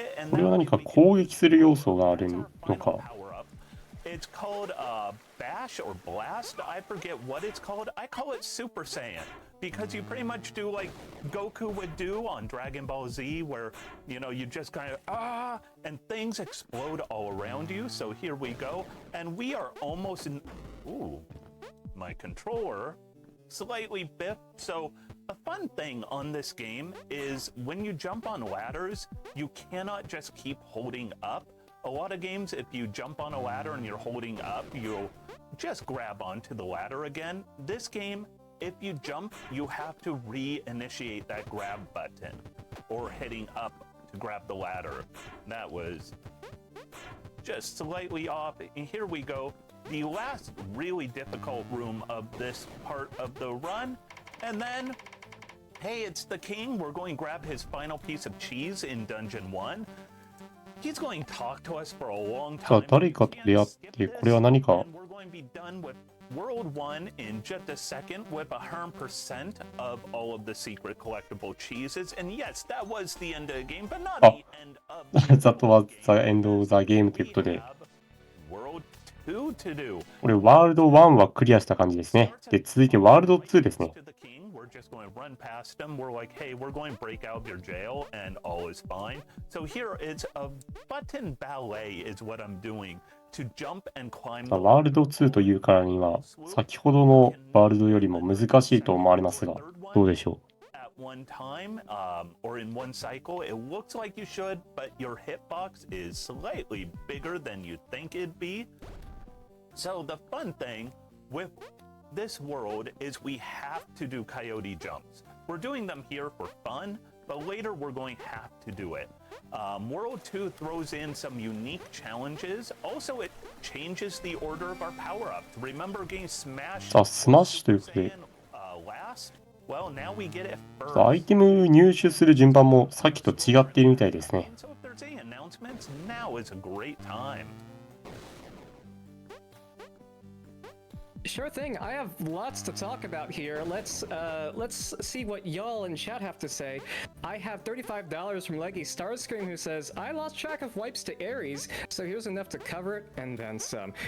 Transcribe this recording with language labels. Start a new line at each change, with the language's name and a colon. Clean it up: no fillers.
Japanese: これは何か攻撃する要素があるのか。
English: It's called Bash or Blast. I forget what it's called. I call it Super Saiyan because you pretty much do like Goku would do on Dragon Ball Z, where you know you just kind of and things explode all around you. So here we go, and we are almost in. Ooh, my controller slightly biffed. So a fun thing on this game is when you jump on ladders, you cannot just keep holding up. A lot of games, if you jump on a ladder and you're holding up, you'll just grab onto the ladder again. This game, if you jump, you have to reinitiate that grab button or hitting up to grab the ladder. That was just slightly off. And here we go. The last really difficult room of this part of the run. And then, hey, it's the king. We're going to grab his final piece of cheese in Dungeon 1. He's going to talk to us for a long time.
Japanese: さあ、誰かと出会って、これは何か。
English: We're going to be done with World 1 in just a second with 100% of all of the secret collectible cheeses. And yes, that was the end of the game, but not the end of the game. That was the end of the game
Japanese: ということで。
English: World 2 to do.
Japanese: これ、ワールド1はクリアした感じですね。で、続いてワールド2ですね。
English: We're just going to run past him. We're like, hey, we're going to break out of your jail and all is fine. So here it's a button ballet is what I'm doing to jump and climb.
Japanese: ワールド2というからには、先ほどのワールドよりも難しいと思われますが、どうでしょう。
English: At one time, or in one cycle, it looks like you should, but your hitbox is slightly bigger than you think it'd be. So the fun thing with this world is we have to do coyote jumps. We're doing them here for fun, but later we're going to have to do it. World 2 throws in some unique challenges. Also, it changes the order of our power-ups. Remember getting smashed
Japanese: さあ、スマッシュということで、
English: last? Well, now we get it
Japanese: さあ、アイ
English: first.
Japanese: テム入手する順番もさっきと違っているみたいですね。
English: So if there's any announcements, now is a great time. Sure thing. I have lots to talk about here. Let's see what y'all in chat have to say. I have $35 from Leggy Starscream who says, I lost track of wipes to Aries, so here's enough to cover it and then some.